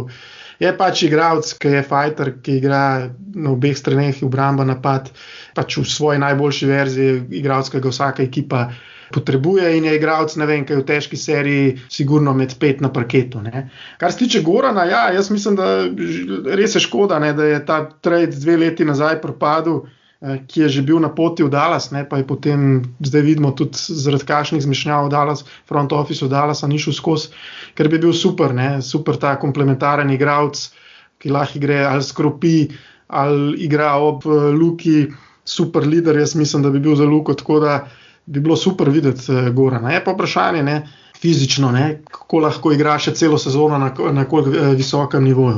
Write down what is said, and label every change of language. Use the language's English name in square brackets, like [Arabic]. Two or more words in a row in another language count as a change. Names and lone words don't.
[Slovenian] Je pač igralec, ki je fighter, ki igra na obeh straneh, obramba, napad, pač v svoji najboljši verziji, igralec, ki ga vsaka ekipa potrebuje in je igralec, ki je v težki seriji sigurno med 5 na parketu. Kar se tiče Gorana, jaz mislim, da res je škoda, da je ta trade 2 leti nazaj propadel, ki je že bil na poti v Dallas, pa je potem, zdaj vidimo tudi zaradi kakšnih zmešnjav v Dallas, [English] front office [Slovenian] v Dallasa ni šel skozi, ker bi bil super, super ta komplementaren igralec, ki lahko igre ali skropi, ali igra ob Luki, super lider, jaz mislim, da bi bil za Luko, tako da bi bilo super videti Gorana. Je pa vprašanje, fizično, kako lahko igra še celo sezono na koliko visokem nivoju.